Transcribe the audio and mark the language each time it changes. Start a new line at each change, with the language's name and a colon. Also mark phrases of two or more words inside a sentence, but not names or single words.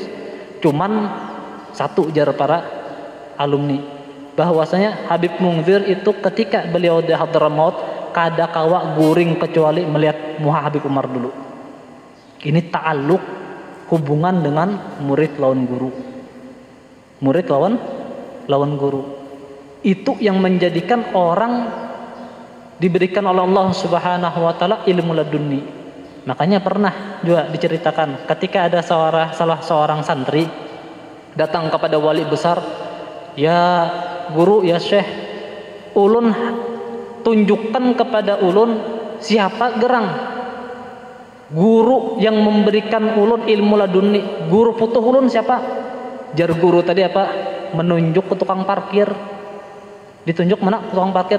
Indonesian: Cuman satu jar para alumni, bahwasanya Habib Mungzir itu ketika beliau di Hadramaut
Banjar: kada kawa guring
Indonesian: kecuali melihat muha Habib Umar dulu. Ini ta'alluq, hubungan dengan murid lawan guru. Murid lawan guru. Itu yang menjadikan orang diberikan oleh Allah
Arabic: سبحانه وتعالى
Indonesian: ilmu laduni. Makanya pernah juga diceritakan ketika ada salah seorang santri datang kepada wali besar, "Ya guru,
Arabic: يا شيخ,
Indonesian: ulun tunjukkan kepada ulun siapa gerang guru yang memberikan ulun ilmu laduni.
Banjar: Guru putuh ulun siapa?" Jar guru tadi apa?
Indonesian: Menunjuk ke tukang parkir. Ditunjuk mana tukang parkir?